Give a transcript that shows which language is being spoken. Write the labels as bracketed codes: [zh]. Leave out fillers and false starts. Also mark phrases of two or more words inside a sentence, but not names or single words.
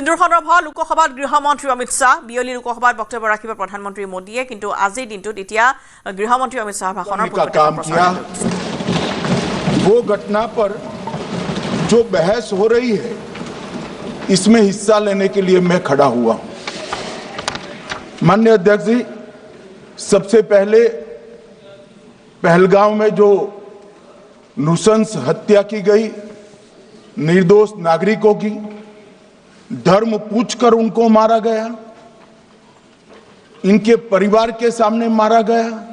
[as] সিন্ধুৰ সন্দৰ্ভত লোকসভাত গৃহমন্ত্ৰী অমিত শাহ বিয়লি লোকসভাত বক্তব্য ৰাখিব প্ৰধানমন্ত্ৰী মোদীয়ে কিন্তু আজিৰ দিনটোত এতিয়া গৃহমন্ত্ৰী অমিত শাহৰ ভাষণৰ [hi] वो घटना पर जो बहस हो रही है इसमें हिस्सा लेने के लिए मैं खड़ा हुआ हूं। माननीय अध्यक्ष जी, सबसे पहले पहलगांव में जो नृशंस हत्या की गई निर्दोष नागरिकों की, धर्म पूछकर उनको मारा गया, इनके परिवार के सामने मारा गया